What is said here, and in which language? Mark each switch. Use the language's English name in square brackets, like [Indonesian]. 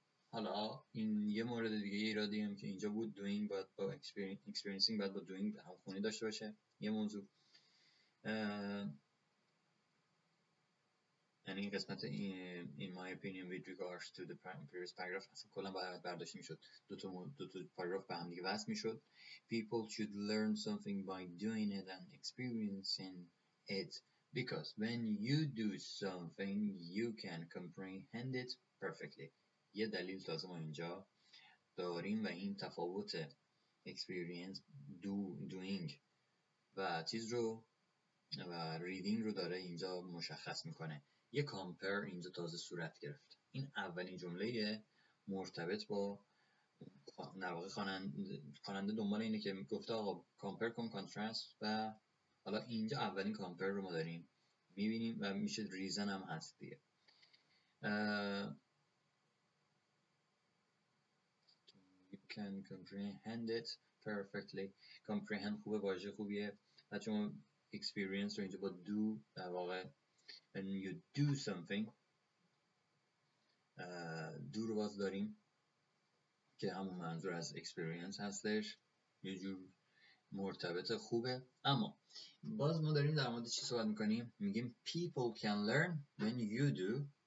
[Persian] حالا این یه مورد دیگه، یه ایرادی هم که اینجا بود، doing باید با experiencing باید با doing همخوانی داشته باشه. یه موضوع یعنی این قسمت [English] in my opinion with regards to the previous paragraph [Persian] اصلا کلا باید برداشت میشد، دو تا پاراگراف به هم دیگه وصل میشد. [English] People should learn something by doing it and experiencing it because when you do something you can comprehend it perfectly. [Persian] یه دلیل تازه ما اینجا داریم و این تفاوت experience doing و چیز رو و reading رو داره اینجا مشخص میکنه. یه کامپر اینجا تازه صورت گرفت. این اولین جمله مرتبط با نواقع خواننده دنبال اینه که گفته آقا کامپر کن، کانترست، و حالا اینجا اولین کامپر رو ما داریم میبینیم و میشه ریزن هم هست دیگه. [English] You can comprehend it perfectly. comprehend [Persian] خوبه، واژه خوبیه. و شما experience رو اینجا با do در واقع [English] when you do something [Persian] do رو باز داریم که همون منظور از experience هستش، یه جور مرتبط خوبه. اما باز ما داریم در مورد چی صحبت میکنیم؟ میگیم [English] people can learn when you do.